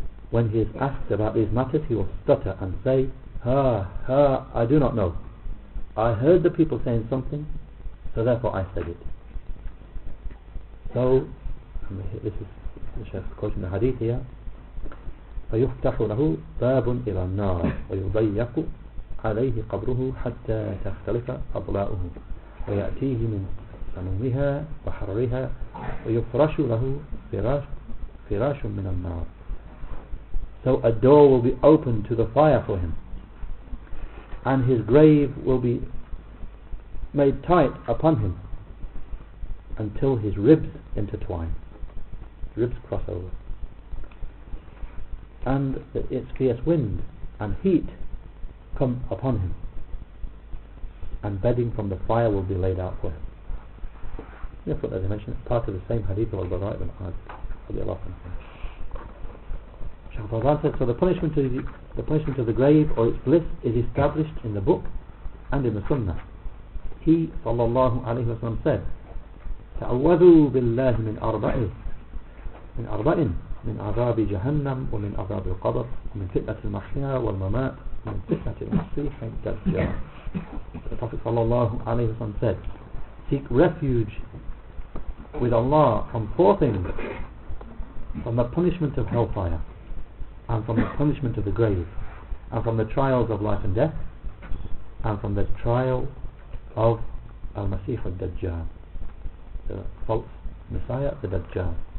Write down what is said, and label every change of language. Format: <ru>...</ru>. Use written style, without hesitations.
<en>When he is asked about these matters, he will stutter and say, I do not know. I heard the people saying something, so therefore I said it. So, this is the Shaykh quoting the hadith here.</en> <ar>فيفتح له باب إلى النار ويضيق عليه قبره حتى تختلف أضلاؤه ويأتيه من سمومها وحرها ويفرش له فراش من النار.</ar> <en>So a door will be opened to the fire for him, and his grave will be made tight upon him until his ribs intertwine, ribs cross over, and its fierce wind and heat come upon him, and bedding from the fire will be laid out for him. Therefore, as I mentioned, it's part of the same hadith of Al-Bara ibn Azib. Shaykh Fawzan said, so the punishment of the grave or its bliss is established in the book and in the Sunnah. He sallallahu alayhi wa sallam said,</en> <ar>تعوذوا بالله من أربع من عذاب جهنم ومن عذاب القبر ومن فتنة المحيا والممات ومن فتنة المسيح الدجال.</ar> <en>The Prophet sallallahu alayhi wa sallam said, seek refuge with Allah from four things: from the punishment of hellfire, and from the punishment of the grave, and from the trials of life and death, and from the trial of Al-Masih al-Dajjal, the false Messiah, the Dajjal.</en>